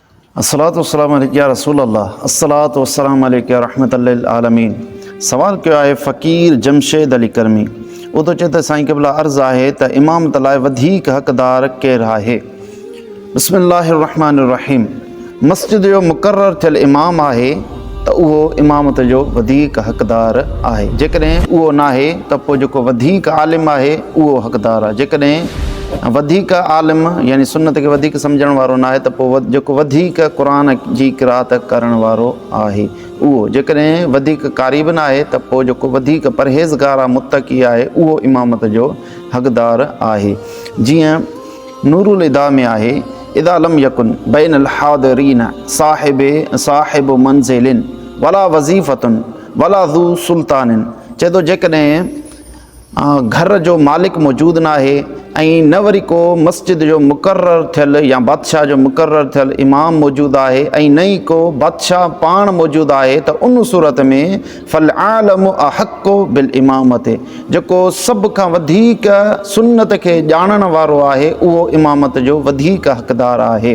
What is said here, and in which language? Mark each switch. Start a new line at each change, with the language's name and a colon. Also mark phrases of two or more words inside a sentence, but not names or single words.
Arabic: الصلاة والسلام عليك يا رسول الله، الصلاة والسلام عليك يا رحمة للعالمين.
Sindhi: सवाल कयो आहे फ़क़ीर जमशेद अली करमी। उहो थो चए त साईं क़िबला अर्ज़ु आहे त इमामत लाइ वधीक हक़दार केरु आहे?
Arabic: بسم الله الرحمن الرحيم.
Sindhi: मस्जिद जो मुक़ररु थियल इमाम आहे त उहो इमामत जो वधीक हक़दार आहे। जेकॾहिं उहो नाहे त पोइ जेको वधीक आलिम आहे उहो हक़दार आहे। जेकॾहिं वधीक आलिम यानी सुन्नत खे वधीक सम्झण वारो नाहे त पोइ जेको वधीक क़ुरान जी क़िराअत करण वारो आहे उहो। जेकॾहिं वधीक कारी बि नाहे त पोइ जेको वधीक परहेज़गार आहे, मुत्तक़ी आहे, उहो इमामत जो हक़दार आहे। जीअं नूरुल इदा में आहे,
Arabic: إذا لم يكن بين الحاضرين صاحب منزل ولا وظيفة ولا ذو سلطان.
Sindhi: चए थो जेकॾहिं घर जो मालिक मौजूदु न आहे ऐं न वरी को मस्जिद जो मुक़ररु थियल या बादशाह जो मुक़ररु थियल इमाम मौजूदु आहे ऐं न ई को बादशाह पाण मौजूदु आहे त उन सूरत में
Arabic: فالأعلم أحق بالإمامة,
Sindhi: जेको सभ खां वधीक सुन्नत खे ॼाणण वारो आहे उहो इमामत जो वधीक हक़दार आहे।